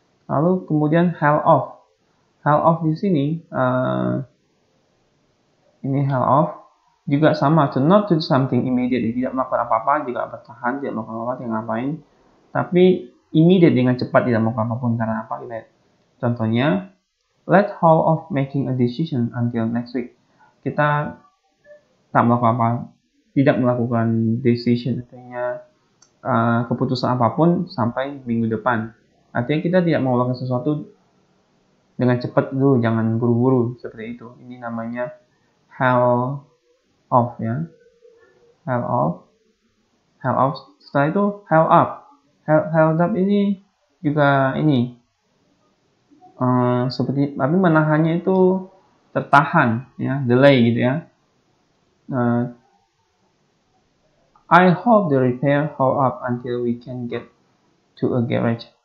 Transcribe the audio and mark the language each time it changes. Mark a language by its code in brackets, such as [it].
[id] Lalu kemudian held off. Held off di sini, ini held off juga sama, [en] to not do something immediately, [id] tidak melakukan apa-apa, juga bertahan, tidak melakukan apa-apa, tidak ngapain. Tapi immediate dengan cepat tidak melakukan apapun, karena apa? Kita contohnya, [en] let hold of making a decision until next week. [id] Kita tak melakukan apa, tidak melakukan decision, artinya keputusan apapun sampai minggu depan. Artinya kita tidak mau melakukan sesuatu dengan cepat dulu, jangan buru-buru seperti itu. Ini namanya held off ya, held off. Setelah itu held up. Held up ini juga ini seperti, tapi menahannya itu tertahan ya, delay gitu ya. [en] I hope the repair hold up until we can get to a garage.